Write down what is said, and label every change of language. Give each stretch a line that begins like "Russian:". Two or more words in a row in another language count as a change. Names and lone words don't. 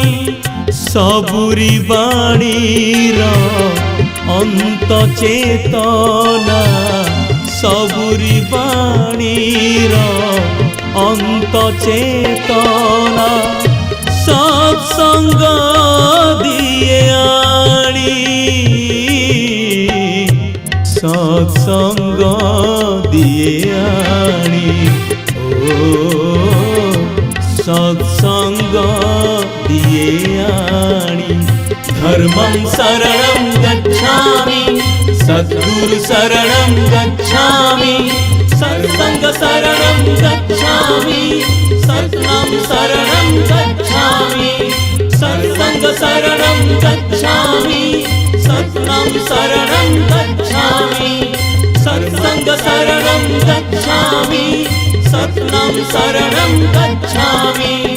Bangla: সবুরি বাণীর অন্ত চেতনা সবুরি বাণীর অন্ত চেতনা সৎসঙ্গ দিয়ে আনি সৎসঙ্গ দিয়ে আনি ও সৎসঙ্গ দিয়ে আনি
Pali: ধর্মং শরণং গচ্ছামি সদ্গুরু শরণং গচ্ছামি সৎসঙ্গ শরণং গচ্ছামি সৎনাম শরণং গচ্ছামি সৎসঙ্গ শরণং গচ্ছামি সৎনাম শরণং গচ্ছামি সৎসঙ্গ শরণং গচ্ছামি সৎনাম শরণং গচ্ছামি